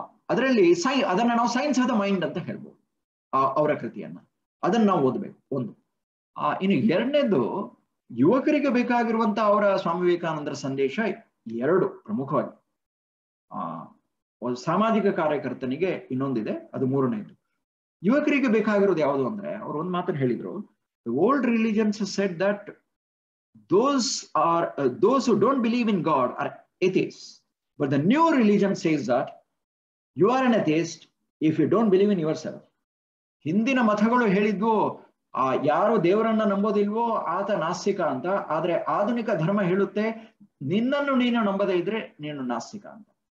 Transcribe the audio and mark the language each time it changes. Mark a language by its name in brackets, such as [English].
[Kannada] ಅದರಲ್ಲಿ ಅದನ್ನ ನಾವು ಸೈನ್ಸ್ ಆಫ್ ದ ಮೈಂಡ್ ಅಂತ ಹೇಳ್ಬೋದು, ಅವರ ಕೃತಿಯನ್ನ. ಅದನ್ನ ನಾವು ಓದಬೇಕು ಒಂದು. ಇನ್ನು ಎರಡನೇದು, ಯುವಕರಿಗೆ ಬೇಕಾಗಿರುವಂತ ಅವರ ಸ್ವಾಮಿ ವಿವೇಕಾನಂದರ ಸಂದೇಶ ಎರಡು ಪ್ರಮುಖವಾಗಿ. ಒಂದು ಸಾಮಾಜಿಕ ಕಾರ್ಯಕರ್ತನಿಗೆ ಇನ್ನೊಂದಿದೆ, ಅದು ಮೂರನೇದು. ಯುವಕರಿಗೆ ಬೇಕಾಗಿರೋದು ಯಾವುದು ಅಂದ್ರೆ, ಅವರು ಒಂದು ಮಾತನ್ನು ಹೇಳಿದ್ರು, [English] Old religions said that those who don't believe in God are atheists, but the new religion says that you are an atheist if you don't believe in yourself. [Kannada] ಹಿಂದಿನ ಮತಗಳು ಹೇಳಿದ್ವು ಯಾರು ದೇವರನ್ನ ನಂಬೋದಿಲ್ವೋ ಆತ ನಾಸ್ತಿಕ ಅಂತ. ಆದ್ರೆ ಆಧುನಿಕ ಧರ್ಮ ಹೇಳುತ್ತೆ ನಿನ್ನನ್ನು ನೀನು ನಂಬದೇ ಇದ್ರೆ ನೀನು ನಾಸ್ತಿಕ ಅಂತ.